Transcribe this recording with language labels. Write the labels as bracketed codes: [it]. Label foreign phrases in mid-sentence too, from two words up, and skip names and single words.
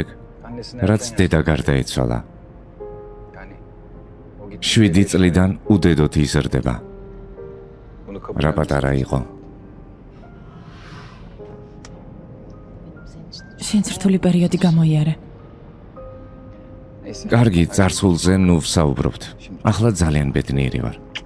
[tr] annesine [ka] რაც დედა გარდაეცვალა. [tr] yani o gitti. [ka] 7 წლიდან უდედოთ იზრდება. [tr] Bunu kabul [ka] რა პატარა იყო. შენ რთული პერიოდი გამოიარე. [tr] Neyse. [ka] კარგი, წარსულზე ნუ ვსაუბრობთ. ახლა ძალიან ბედნიერი ვარ.